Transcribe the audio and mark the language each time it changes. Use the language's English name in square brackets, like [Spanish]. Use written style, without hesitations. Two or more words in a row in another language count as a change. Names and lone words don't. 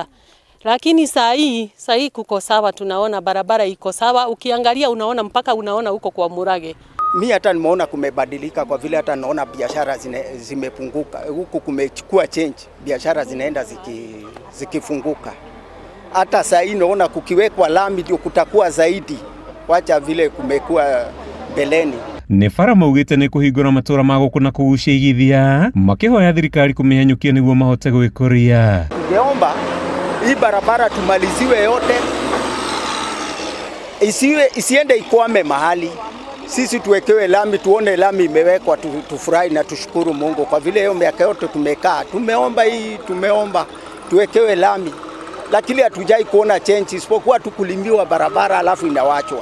[Swahili] Lakini saa hii kuko sawa, tunaona barabara iko sawa, ukiangalia unaona mpaka unaona huko kwa Murage. Mimi hata nimeona kumebadilika kwa vile hata naona biashara zimepunguka. Huku kumechukua change, biashara zinaenda zikifunguka. Hata saa hii naona kukiwekwa lami ndio kutakuwa zaidi. Wacha vile kumekuwa beleni. [Kikuyu] Nĩ bara maugĩte nĩ kũhingũra matũra ma gũkũ na kũgucia igithia, makĩhoya thirikari kũmĩhanyũkia nĩguo mahote gwĩkũria. [Swahili] Tungeomba hii barabara tumaliziwe yote, isiende ikwame mahali. Sisi tuwekewe lami, tuone lami imewekwa, tufurahi na tushukuru Mungu kwa vile hiyo miaka yote tumekaa. Tumeomba tuwekewe lami, lakini hatujai kuona change isipokuwa tukulimiwa barabara alafu inawachwa.